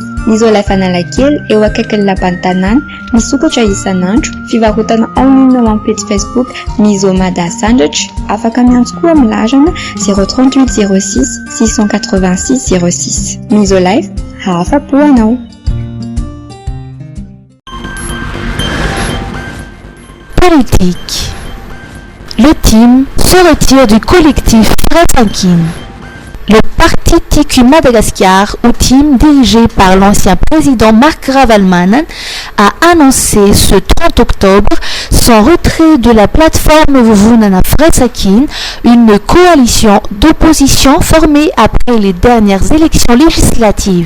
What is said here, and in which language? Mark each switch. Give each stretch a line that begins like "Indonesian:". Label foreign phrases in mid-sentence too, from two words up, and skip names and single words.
Malagasy: Ny Isolife Analakely eo akaikin'ny lapan'ny tanàna, misokatra isan'andro, fivarotana online ao amin'ny page Facebook Misomada Sandwich, afaka miantso koa amin'ny larana 038 06 686 06. Isolife, afa-po anao.
French: Politique. Le team se retire du collectif Fresankin. Le parti TQ Madagascar, ou team dirigé par l'ancien président Marc Ravalomanana, a annoncé ce 30 octobre son retrait de la plateforme Vuvunana Fresankin, une coalition d'opposition formée après les dernières élections législatives.